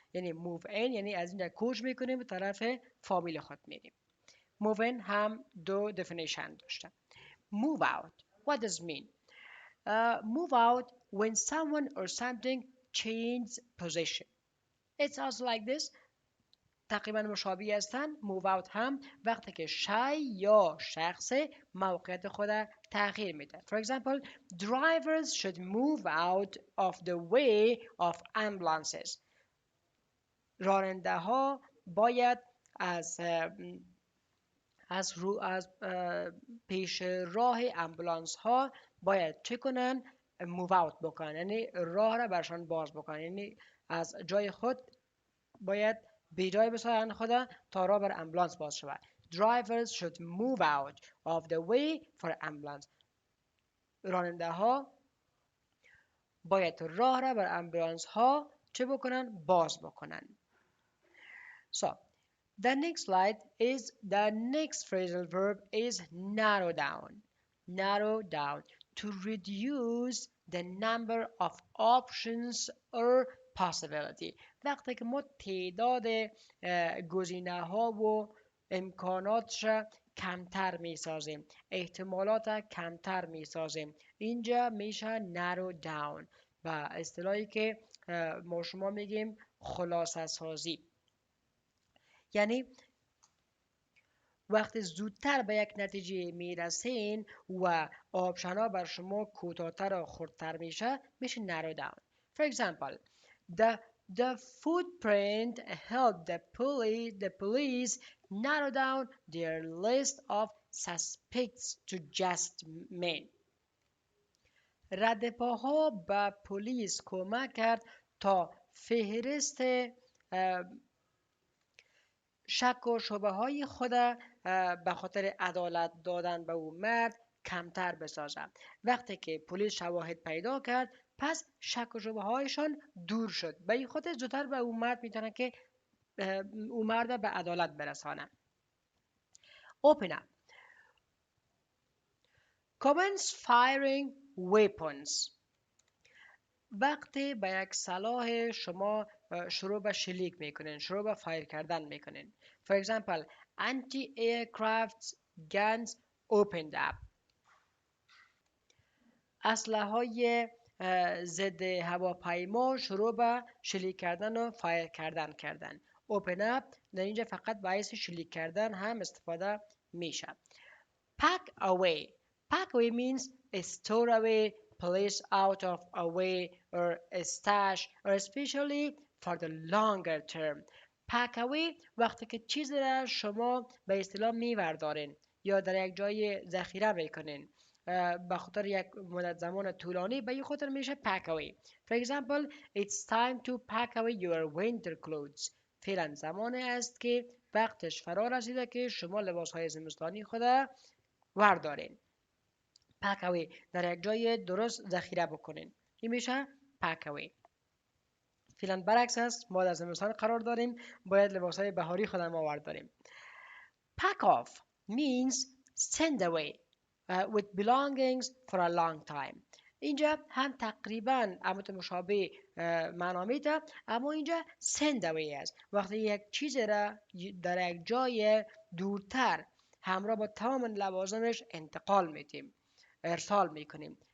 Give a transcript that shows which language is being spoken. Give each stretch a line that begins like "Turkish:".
Persian: یعنی move in یعنی از اینجا کوچ میکنیم به طرف فامیل خود میریم. move in هم دو definition داشته.
English: move out. What does it mean? Move out when someone or something changes position. It's also like this.
Persian: تقریبا مشابه هستند. move out هم وقتی که شی یا شخص موقعیت خود تغییر میده.
English: For example, drivers should move out of the way of ambulances.
Persian: راننده ها باید از از پیش راه امبولانس ها باید چه کنن؟ موو اوت بکنن، یعنی راه را برشان باز بکنن، یعنی از جای خود باید به جای بسازن خود تا راه بر امبولانس باز شود.
English: Drivers should move out of the way for ambulance.
Persian: راننده ها باید راه را بر امبولانس ها چه بکنن؟ باز بکنن.
English: So the next slide is the next phrasal verb is narrow down. Narrow down to reduce the number of options or possibility.
Persian: وقتی که ما تعداد گزینه ها و امکانات را کمتر می سازیم، احتمالات کمتر می سازیم، اینجا میشه narrow down و اصطلاحی که ما شما میگیم خلاصه سازی. یعنی وقتی زودتر به یک نتیجه میرسین و آپشن ها بر شما کوتاه‌تر و خردتر میشه narrow down. For example, the footprint helped the police narrow down their list of suspects to just men. ردپاها به پلیس کمک کرد تا فهرست شک و شبه های خود به خاطر عدالت دادن به او مرد کمتر بسازد. وقتی که پلیس شواهد پیدا کرد پس شک و شبه هایشان دور شد، به این خاطر زودتر به او مرد میتونن که او مرد به عدالت برسانه.
English: Open up. Commence firing weapons.
Persian: وقتی به یک سلاح شما شروع به شلیک میکنین، شروع به فایر کردن میکنین.
English: For example, anti-aircraft guns opened up.
Persian: اسلحه های ضد هواپیما شروع به شلیک کردن و فایر کردن. Open up در اینجا فقط باعث شلیک کردن هم استفاده میشه.
English: Pack away. Pack away means store away, place out of a way or a stash or especially for the longer term.
Persian: Pack away وقتی که چیزی را شما به اصطلاح میوردارین یا در یک جای ذخیره میکنین به خاطر یک مدت زمان طولانی، به این خاطر میشه pack away.
English: For example, it's time to pack away your winter clothes.
Persian: فعلا زمانی است که وقتش فرا رسیده که شما لباسهای زمستانی خود وردارین. pack away در یک جای درست ذخیره بکنین، این میشه pack away. فعلا برعکس است، ما در زمستان قرار داریم، باید لباسهای بهاری خودمون ورداریم.
English: pack off means send away with belongings for a long time.
Persian: اینجا هم تقریبا امت مشابه معنا میده، اما اینجا send away است وقتی یک چیز را در یک جای دورتر همراه با تمام لوازمش انتقال میدیم، ارسال میکنیم.